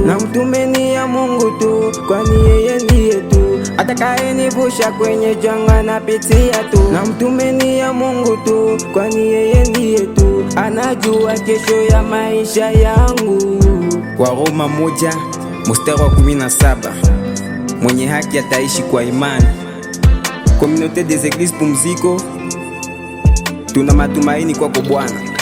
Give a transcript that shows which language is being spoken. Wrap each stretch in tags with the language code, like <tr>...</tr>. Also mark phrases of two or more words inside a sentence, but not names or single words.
<sw>Na mtume ni ya Mungu tu, Kwani yeye ndiye tu atakayenivusha kwenye janga napitia tu. Na mtume ni ya Mungu tu, Kwani yeye ndiye tu anajua kesho ya maisha yangu. kwa Roma moja Mstari wa kumi na saba, "Mwenye haki ataishi kwa imani." Communauté des Églises Pumziko, tuna matumaini kwako Bwana.</sw>